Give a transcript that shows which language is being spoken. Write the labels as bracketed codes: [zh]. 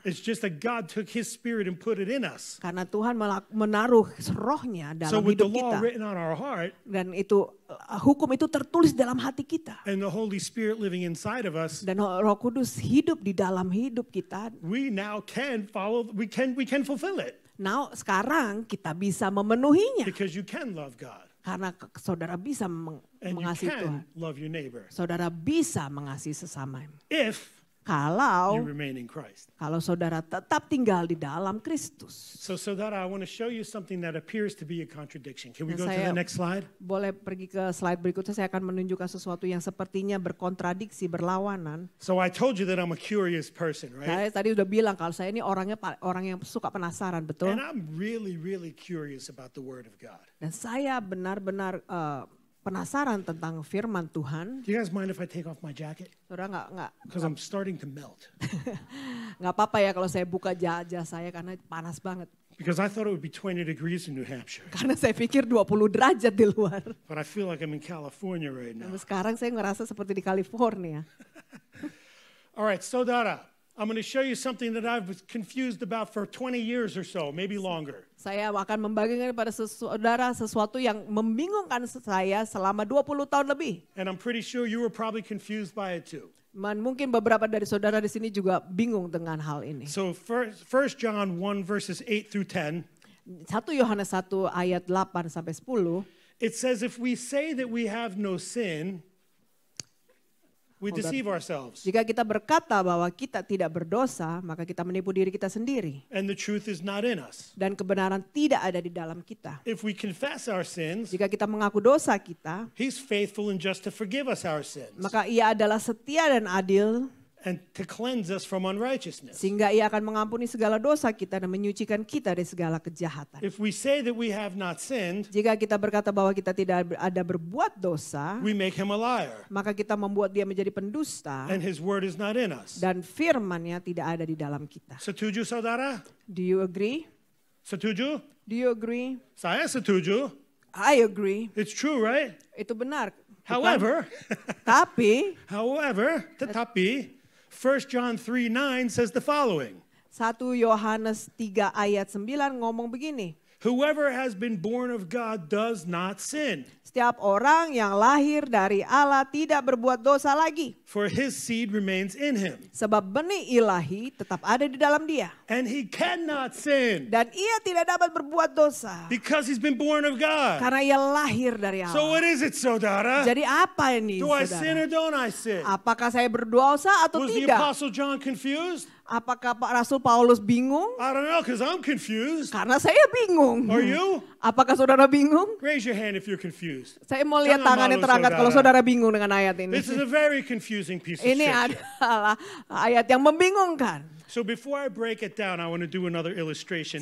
[en] It's just that God took his spirit and put it in us. [id] Karena Tuhan menaruh rohnya [en] So with the [id] hidup [en] law [id] kita. [en] written on our heart [id] Dan itu hukum itu tertulis dalam hati kita. [en] and the Holy Spirit living inside of us, [id] Dan Roh Kudus hidup di dalam hidup kita. [en] we now can follow, we can fulfill it. [id] Nah, sekarang kita bisa memenuhinya. [en] Because you can love God [id] Karena saudara bisa [en] and you [id] mengasihi Tuhan. [en] can love your neighbor [id] Saudara bisa mengasihi sesama. [en] if you [id] Kalau [en] remain in Christ. [id] saudara tetap tinggal di dalam Kristus. [en] So that I want to show you something that appears to be a contradiction. Can we [id] Dan [en] go to [id] saya [en] the next slide? [id] boleh pergi ke slide berikutnya, saya akan menunjukkan sesuatu yang sepertinya berkontradiksi, berlawanan. [en] So I told you that I'm a curious person, right? [id] Saya tadi udah bilang kalau saya ini orang yang suka penasaran, betul? [en] And I'm really, really curious about the Word of God. [id] Dan saya benar-benar penasaran tentang firman Tuhan. [en] Do you guys mind if I take off my jacket? [id] Saudara [en] Because I'm starting to melt. [id] nggak apa-apa ya kalau saya buka jajah saya karena panas banget. [en] Because I thought it would be 20 degrees in New Hampshire. [id] Karena saya pikir 20 derajat di luar. [en] But I feel like I'm in California right now. [id] Dan sekarang saya ngerasa seperti di California. [en] All right, so Dara, I'm going to show you something that I was confused about for 20 years or so, maybe longer. [id] Saya akan membagikan kepada saudara sesuatu yang membingungkan saya selama 20 tahun lebih. [en] And I'm pretty sure you were probably confused by it too. [id] Dan mungkin beberapa dari saudara di sini juga bingung dengan hal ini. [en] So 1 John 1 verses 8 through 10, [id] 1 Yohanes 1 ayat 8 sampai 10. [en] it says if we say that we have no sin, we deceive ourselves. [id] Jika kita berkata bahwa kita tidak berdosa, maka kita menipu diri kita sendiri. [en] And the truth is not in us. [id] Dan kebenaran tidak ada di dalam kita. [en] If we confess our sins, [id] Jika kita mengaku dosa kita, [en] He's faithful and just to forgive us our sins [id] maka Ia adalah setia dan adil, [en] and to cleanse us from unrighteousness. [id] sehingga Ia akan mengampuni segala dosa kita dan menyucikan kita dari segala kejahatan. [en] If we say that we have not sinned, [id] Jika kita berkata bahwa kita tidak ada berbuat dosa, [en] we make Him a liar, [id] maka kita membuat Dia menjadi pendusta [en] and His word is not in us. [id] dan firman-Nya tidak ada di dalam kita. Setuju, saudara? [en] Do you agree? [id] Setuju? [en] Do you agree? [id] Saya setuju. [en] I agree. It's true, right? [id] Itu benar. Bukan? [en] However, [id] Tapi [en] tetapi, 1 John 3:9 says the following. [id] 1 Yohanes 3 ayat 9 ngomong begini. [en] Whoever has been born of God does not sin, [id] Setiap orang yang lahir dari Allah tidak berbuat dosa lagi. [en] for his seed remains in him. [id] Sebab benih ilahi tetap ada di dalam dia. [en] And he cannot sin [id] Dan ia tidak dapat berbuat dosa. [en] because he's been born of God. [id] Karena ia lahir dari [en] So [id] Allah. [en] what is it, saudara? [id] Jadi apa ini [en] Do I sin [id] saudara? [en] or don't I sin? [id] Apakah saya berdosa atau [en] Was the [id] tidak? [en] Apostle John confused? [id] Apakah Pak Rasul Paulus bingung? [en] I don't know, because I'm confused. [id] Karena saya bingung. [en] Are you? [id] Apakah saudara bingung? [en] Raise your hand if you're confused. [id] Saya mau lihat Jangan tangan yang malu, terangkat kalau saudara. saudara bingung dengan ayat ini. [en] This is a very confusing piece of [id] Ini [en] scripture. [id] adalah ayat yang membingungkan. [en] So before I break it down, I want to do another illustration